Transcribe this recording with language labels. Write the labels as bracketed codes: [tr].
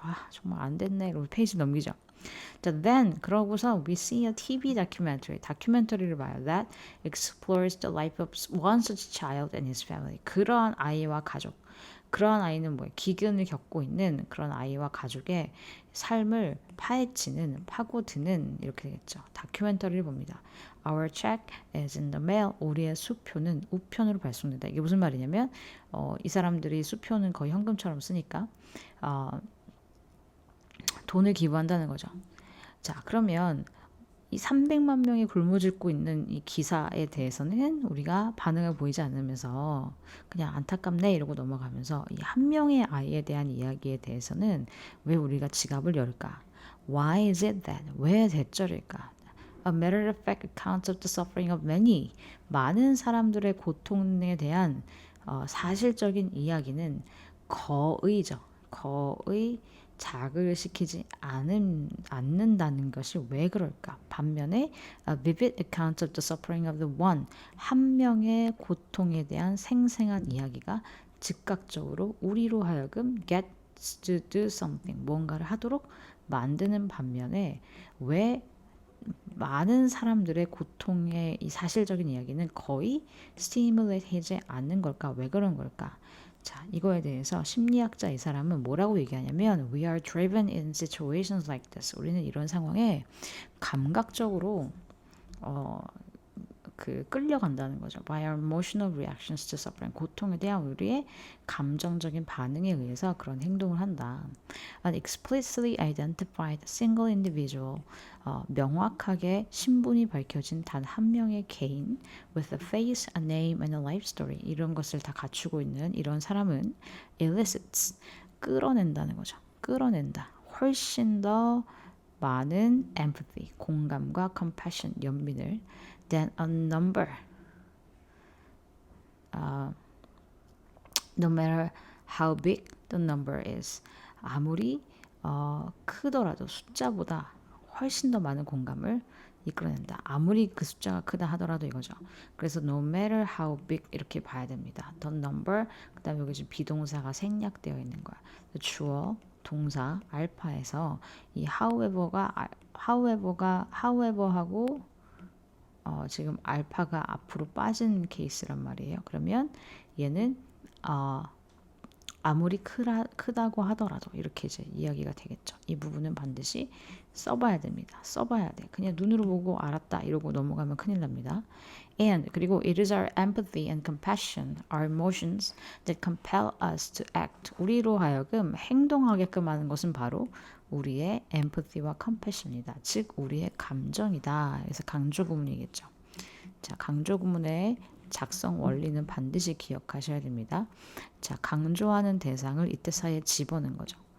[ko] 아, 정말 안 됐네. 이러고 페이지 넘기죠. 자, [en] then [ko] 그러고서 [en] we see a TV documentary. [ko] 다큐멘터리를 봐요. [en] That explores the life of one such child and his family. [ko] 그러한 아이와 가족. 그러한 아이는 뭐예요? 기근을 겪고 있는 그런 아이와 가족의 삶을 파헤치는, 파고드는 이렇게 되겠죠. 다큐멘터리를 봅니다. [en] Our check is in the mail. [ko] 우리의 수표는 우편으로 발송된다. 이게 무슨 말이냐면 이 사람들이 수표는 거의 현금처럼 쓰니까 돈을 기부한다는 거죠. 자, 그러면 이 300만 명이 굶어죽고 있는 이 기사에 대해서는 우리가 반응을 보이지 않으면서 그냥 안타깝네 이러고 넘어가면서 이 한 명의 아이에 대한 이야기에 대해서는 왜 우리가 지갑을 열까? [en] Why is it that? [ko] 왜 대절일까? [en] A matter of fact account of the suffering of many. [ko] 많은 사람들의 고통에 대한 사실적인 이야기는 거의죠. 거의 자극을 시키지 않는다는 것이 왜 그럴까? 반면에 [en] a vivid account of the suffering of the one. [ko] 한 명의 고통에 대한 생생한 이야기가 즉각적으로 우리로 하여금 [en] get to do something. [ko] 뭔가를 하도록 만드는 반면에 왜 많은 사람들의 고통의 이 사실적인 이야기는 거의 stimulate 하지 않는 걸까? 왜 그런 걸까? 자, 이거에 대해서 심리학자 이 사람은 뭐라고 얘기하냐면 [en] We are driven in situations like this. [ko] 우리는 이런 상황에 감각적으로 끌려간다는 거죠. [en] By our emotional reactions to suffering. [ko] 고통에 대한 우리의 감정적인 반응에 의해서 그런 행동을 한다. [en] An explicitly identified single individual. [ko] 명확하게 신분이 밝혀진 단 한 명의 개인 [en] with a face, a name, and a life story. [ko] 이런 것을 다 갖추고 있는 이런 사람은 elicits. 끌어낸다는 거죠. 끌어낸다. 훨씬 더 많은 empathy, 공감과 compassion, 연민을 [en] than a number. No matter how big the number is. [ko] 아무리 크더라도 숫자보다 훨씬 더 많은 공감을 이끌어낸다. 아무리 그 숫자가 크다 하더라도 이거죠. 그래서 [en] no matter how big [ko] 이렇게 봐야 됩니다. [en] The number, [ko] 그 다음에 여기 지금 비동사가 생략되어 있는 거야. 주어, 동사, 알파에서 이 however하고 지금 알파가 앞으로 빠진 케이스란 말이에요. 그러면 얘는 아무리 크다고 하더라도 이렇게 이제 이야기가 되겠죠. 이 부분은 반드시 써봐야 됩니다. 써봐야 돼. 그냥 눈으로 보고 알았다 이러고 넘어가면 큰일 납니다. [en] And [ko] 그리고 [en] it is our empathy and compassion, our emotions that compel us to act. [ko] 우리로 하여금 행동하게끔 하는 것은 바로 우리의 empathy와 compassion이다. 즉 우리의 감정이다. 그래서 강조 구문이겠죠. 자, 강조 구문의 작성 원리는 반드시 기억하셔야 됩니다. 자, 강조하는 대상을 이때 사이에 집어넣은 거죠.